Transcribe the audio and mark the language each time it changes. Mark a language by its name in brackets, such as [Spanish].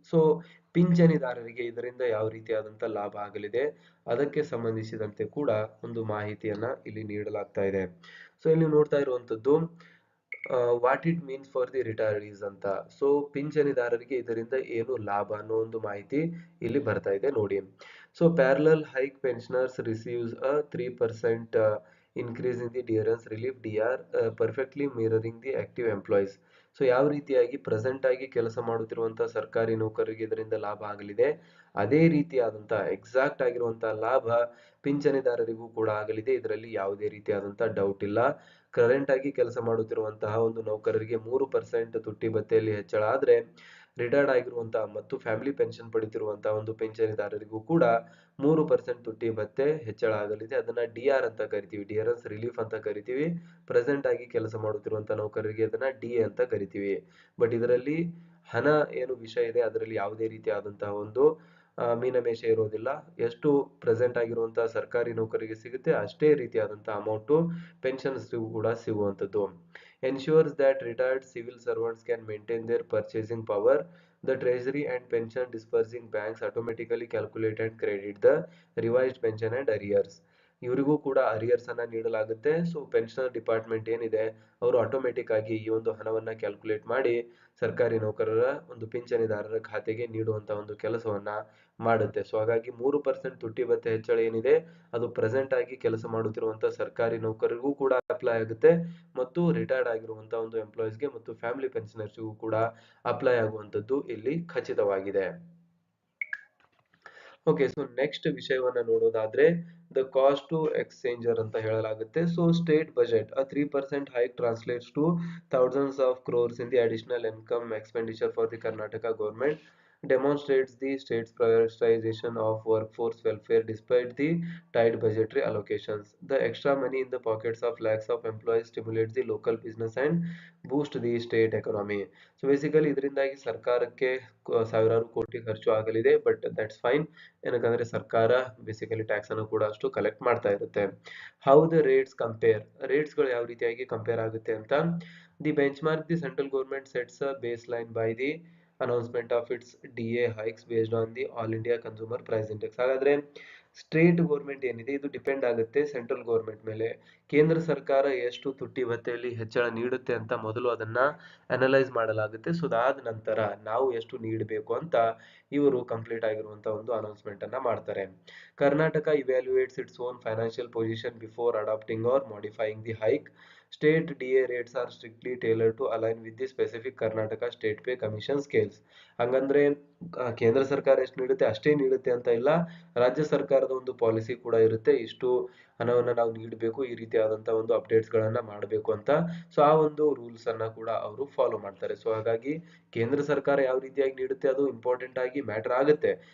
[Kannada] So ಪಿಂಚಣಿದಾರರಿಗೆ ಇದರಿಂದ ಯಾವ ರೀತಿಯಾದಂತ ಲಾಭ ಆಗಲಿದೆ ಅದಕ್ಕೆ ಸಂಬಂಧಿಸಿದಂತೆ ಕೂಡ ಒಂದು ಮಾಹಿತಿಯನ್ನ ಇಲ್ಲಿ ನೀಡಲಾಗ್ತಾ ಇದೆ. ಸೊ ಇಲ್ಲಿ ನೋಡ್ತಾ ಇರುವಂತದ್ದು [English] what it means for the retirees [Kannada] ಅಂತ. ಸೊ ಪಿಂಚಣಿದಾರರಿಗೆ ಇದರಿಂದ ಏನು ಲಾಭ ಅನ್ನೋ ಒಂದು ಮಾಹಿತಿ ಇಲ್ಲಿ ಬರ್ತಾ ಇದೆ ನೋಡಿ. [English] So parallel hike pensioners receives a 3% increase in the DRS relief DR perfectly mirroring the active employees. [Kannada] So ಯಾವ ರೀತಿಯಾಗಿ ಪ್ರೆಸೆಂಟ್ ಆಗಿ ಕೆಲಸ ಮಾಡುತ್ತಿರುವಂತಹ ಸರ್ಕಾರಿ ನೌಕರರಿಗೆ ಇದರಿಂದ ಲಾಭ ಆಗಲಿದೆ ಅದೇ ರೀತಿಯಾದಂತಹ ಎಕ್ಸಾಕ್ಟ್ ಆಗಿರುವಂತಹ ಲಾಭ ಪಿಂಚಣಿದಾರರಿಗೂ ಕೂಡ ಆಗಲಿದೆ. ಇದರಲ್ಲಿ ಯಾವುದೇ ರೀತಿಯಾದಂತಹ ಡೌಟ್ ಇಲ್ಲ. ಕರೆಂಟ್ ಆಗಿ ಕೆಲಸ ಮಾಡುತ್ತಿರುವಂತಹ ಒಂದು ನೌಕರರಿಗೆ 3% ತುಟ್ಟಿ ಭತ್ಯೆಯಲ್ಲಿ ಹೆಚ್ಚಳ ಆದ್ರೆ ರಿಟೈರ್ಡ್ ಆಗಿರುವಂತಹ ಮತ್ತು ಫ್ಯಾಮಿಲಿ ಪೆನ್ಷನ್ ಪಡಿತಿರುವಂತಹ ಒಂದು ಪಿಂಚಣಿದಾರರಿಗೂ ಕೂಡ 3% ತುಟ್ಟಿ ಭತ್ಯೆ ಹೆಚ್ಚಳ ಆಗಲಿದೆ. ಅದನ್ನ DR ಅಂತ ಕರಿತೀವಿ, DRS ರಿಲೀಫ್ ಅಂತ ಕರಿತೀವಿ. ಪ್ರೆಸೆಂಟ್ ಆಗಿ ಕೆಲಸ ಮಾಡುತ್ತಿರುವಂತಹ ನೌಕರರಿಗೆ ಅದನ್ನ DA ಅಂತ ಕರಿತೀವಿ. ಬಟ್ ಇದರಲ್ಲಿ ಹಣ ಏನು ವಿಷಯ ಇದೆ ಅದರಲ್ಲಿ ಯಾವುದೇ ರೀತಿಯಾದಂತಹ ಒಂದು ಮೀನಮೇಷ ಇರೋದಿಲ್ಲ. ಎಷ್ಟು ಪ್ರೆಸೆಂಟ್ ಆಗಿರುವಂತಹ ಸರ್ಕಾರಿ ನೌಕರಿಗೆ ಸಿಗುತ್ತೆ ಅಷ್ಟೇ ರೀತಿಯಾದಂತಹ ಅಮೌಂಟ್ ಪೆನ್ಷನ್ಸ್ ಕೂಡ ಸಿಗುವಂತದ್ದು. [English] ensures that retired civil servants can maintain their purchasing power. The treasury and pension disbursing banks automatically calculate and credit the revised pension and arrears. [Kannada] ಇವರಿಗೂ ಕೂಡ ಅರಿಯರ್ಸ್ ಅನ್ನ ನೀಡಲಾಗುತ್ತೆ. ಸೊ ಪೆನ್ಷನರ್ ಡಿಪಾರ್ಟ್ಮೆಂಟ್ ಏನಿದೆ ಅವರು automatic ಆಗಿ ಈ ಒಂದು ಹಣವನ್ನ ಕ್ಯಾಲ್ಕುಲೇಟ್ ಮಾಡಿ ಸರ್ಕಾರಿ ನೌಕರರ ಒಂದು ಪಿಂಚಣಿದಾರರ ಖಾತೆಗೆ ನೀಡುವಂತ ಒಂದು ಕೆಲಸವನ್ನ ಮಾಡುತ್ತೆ. ಸೊ ಹಾಗಾಗಿ 3% ತುಟ್ಟಿ ಭತ್ಯೆ ಹೆಚ್ಚಳ ಏನಿದೆ ಅದು ಪ್ರೆಸೆಂಟ್ ಆಗಿ ಕೆಲಸ ಮಾಡುತ್ತಿರುವಂತಹ ಸರ್ಕಾರಿ ನೌಕರರಿಗೂ ಕೂಡ ಅಪ್ಲೈ ಆಗುತ್ತೆ ಮತ್ತು ರಿಟೈರ್ಡ್ ಆಗಿರುವಂತಹ ಒಂದು ಎಂಪ್ಲಾಯೀಸ್ಗೆ ಮತ್ತು ಫ್ಯಾಮಿಲಿ ಪೆನ್ಷನರ್ಸ್ಗೂ ಕೂಡ ಅಪ್ಲೈ ಆಗುವಂತದ್ದು ಇಲ್ಲಿ ಖಚಿತವಾಗಿದೆ. ಓಕೆ, ಸೊ ನೆಕ್ಸ್ಟ್ ವಿಷಯವನ್ನ ನೋಡೋದಾದ್ರೆ [English] the cost to exchequer [Kannada] ಅಂತ ಹೇಳಲಾಗುತ್ತೆ. [English] So state budget a 3% hike translates to thousands of crores in the additional income expenditure for the Karnataka government, demonstrates the state's prioritization of workforce welfare despite the tight budgetary allocations. The extra money in the pockets of lakhs of employees stimulates the local business and boost the state economy. So basically [Kannada] ಇದರಿಂದಾಗಿ ಸರ್ಕಾರಕ್ಕೆ ಸಾವಿರಾರು ಕೋಟಿ ಖರ್ಚು ಆಗಲಿದೆ. [English] but that's fine, [Kannada] ಏನಕ್ಕಂದ್ರೆ ಸರ್ಕಾರ basically tax ಅನ್ನು ಕೂಡ ಅಷ್ಟು ಕಲೆಕ್ಟ್ ಮಾಡ್ತಾ ಇರುತ್ತೆ. [English] how the rates compare, [Kannada] rates ಗಳು ಯಾವ ರೀತಿಯಾಗಿ ಕಂಪೇರ್ ಆಗುತ್ತೆ ಅಂತ. [English] The benchmark the central government sets a baseline by the announcement of its DA hikes based on the all India consumer price index. [Kannada] ಹಾಗಾದ್ರೆ state government ಏನಿದೆ ಇದು depend ಆಗುತ್ತೆ central government ಮೇಲೆ. ಕೇಂದ್ರ ಸರ್ಕಾರ ಎಷ್ಟು ತುಟ್ಟಿ ಭತ್ಯೆಯಲ್ಲಿ ಹೆಚ್ಚಳ ನೀಡುತ್ತೆ ಅಂತ ಮೊದಲು ಅದನ್ನ ಅನಲೈಸ್ ಮಾಡಲಾಗುತ್ತೆ. ಸೊ ಅದಾದ ನಂತರ ನಾವು ಎಷ್ಟು ನೀಡಬೇಕು ಅಂತ ಇವರು ಕಂಪ್ಲೀಟ್ ಆಗಿರುವಂತಹ ಒಂದು ಅನೌನ್ಸ್ಮೆಂಟ್ ಅನ್ನ ಮಾಡ್ತಾರೆ. [English] Karnataka evaluates its own financial position before adapting or modifying the hike. State DA rates are strictly tailored to align with the specific Karnataka State Pay Commission scales. [Kannada] ಹಂಗಂದ್ರೆ ಕೇಂದ್ರ ಸರ್ಕಾರ ಎಷ್ಟು ನೀಡುತ್ತೆ ಅಷ್ಟೇ ನೀಡುತ್ತೆ ಅಂತ ಇಲ್ಲ. ರಾಜ್ಯ ಸರ್ಕಾರದ ಒಂದು ಪಾಲಿಸಿ ಕೂಡ ಇರುತ್ತೆ, ಇಷ್ಟು ಹಣವನ್ನ ನಾವು ನೀಡಬೇಕು, ಈ ರೀತಿಯಾದಂತಹ ಒಂದು ಅಪ್ಡೇಟ್ಸ್ ಗಳನ್ನ ಮಾಡಬೇಕು ಅಂತ. ಸೊ ಆ ಒಂದು ರೂಲ್ಸ್ ಅನ್ನ ಕೂಡ ಅವರು ಫಾಲೋ ಮಾಡ್ತಾರೆ. ಸೊ ಹಾಗಾಗಿ ಕೇಂದ್ರ ಸರ್ಕಾರ ಯಾವ ರೀತಿಯಾಗಿ ನೀಡುತ್ತೆ ಅದು ಇಂಪಾರ್ಟೆಂಟ್ ಆಗಿ ಮ್ಯಾಟರ್ ಆಗುತ್ತೆ.